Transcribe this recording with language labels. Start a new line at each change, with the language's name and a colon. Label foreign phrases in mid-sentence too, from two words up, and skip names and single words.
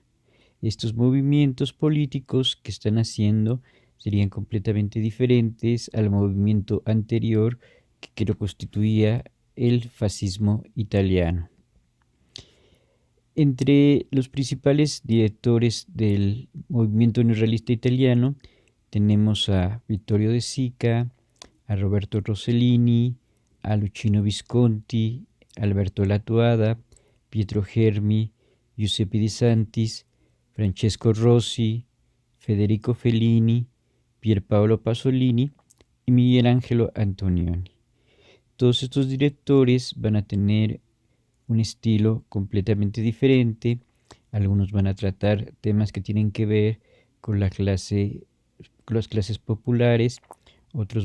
Spanish: Estos movimientos políticos que están haciendo serían completamente diferentes al movimiento anterior que lo constituía el fascismo italiano. Entre los principales directores del movimiento neorrealista italiano tenemos a Vittorio De Sica, a Roberto Rossellini, a Luchino Visconti, Alberto Lattuada, Pietro Germi, Giuseppe Di Santis, Francesco Rossi, Federico Fellini, Pierpaolo Pasolini y Miguel Angelo Antonioni. Todos estos directores van a tener un estilo completamente diferente. Algunos van a tratar temas que tienen que ver con las clases populares, otros